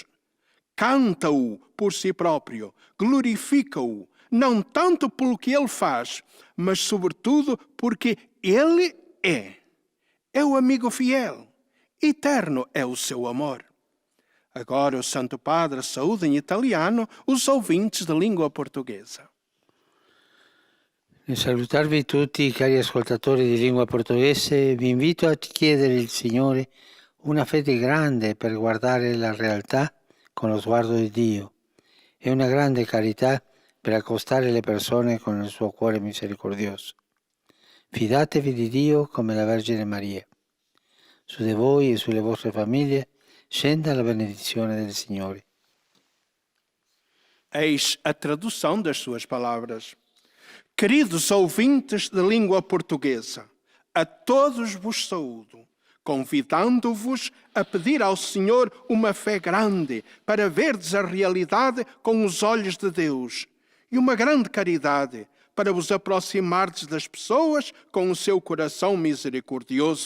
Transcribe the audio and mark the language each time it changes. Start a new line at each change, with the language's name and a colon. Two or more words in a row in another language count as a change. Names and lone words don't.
Portuguese: Canta-o por si próprio, glorifica-o, não tanto pelo que ele faz, mas sobretudo porque ele é. É o amigo fiel, eterno é o seu amor. Agora o Santo Padre saúda em italiano os ouvintes de língua portuguesa.
Italian: Nel salutarvi tutti, cari ascoltatori di lingua portoghese, vi invito a chiedere al Signore una fede grande per guardare la realtà con lo sguardo di Dio e una grande carità per accostare le persone con il suo cuore misericordioso. Fidatevi di Dio come la Vergine Maria. Su di voi e sulle vostre famiglie scenda la benedizione del Signore.
Portuguese: Eis a tradução das suas palavras. Queridos ouvintes de língua portuguesa, a todos vos saúdo, convidando-vos a pedir ao Senhor uma fé grande para verdes a realidade com os olhos de Deus e uma grande caridade para vos aproximardes das pessoas com o seu coração misericordioso.